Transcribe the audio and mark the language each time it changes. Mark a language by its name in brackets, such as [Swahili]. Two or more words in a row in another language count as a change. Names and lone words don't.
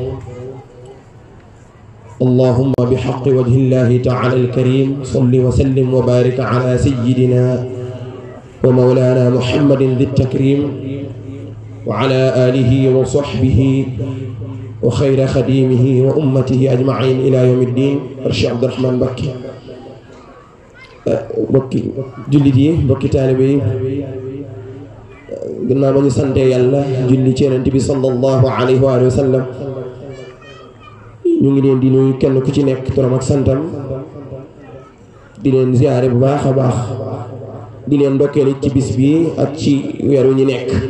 [Arabic] اللهم بحق وجه الله تعالى الكريم صل وسلم وبارك على سيدنا ومولانا محمد ذي التكريم وعلى آله وصحبه وخير خديمه وأمته أجمعين إلى يوم الدين. [Wolof] Cheikh Abdourahmane Mbacké mbokki jullit yi mbokki taalibe yi gannaaw ba ñu sante yàlla julli ci Yonent bi [Arabic] صلى الله عليه وسلم [Wolof] ñu ngi leen di nuyu kenn ku ci nekk turam ak santam di leen ziyaare bu baax a baax di leen ndokkeel ci bis bi ak ci weer wi ñu nekk